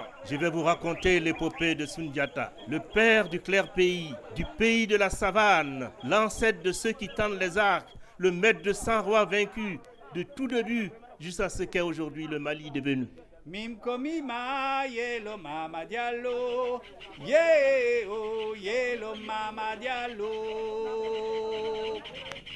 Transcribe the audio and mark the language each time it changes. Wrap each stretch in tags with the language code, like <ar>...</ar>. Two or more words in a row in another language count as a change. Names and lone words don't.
<fr>je vais vous raconter l'épopée de Sundiata, le père du clair pays, du pays de la savane, l'ancêtre de ceux qui tendent les arcs, le maître de 100 rois vaincus, de tout début jusqu'à ce qu'est aujourd'hui le Mali devenu. Mimkomi ma yelo mama diallo, yeo yelo mama diallo.</fr>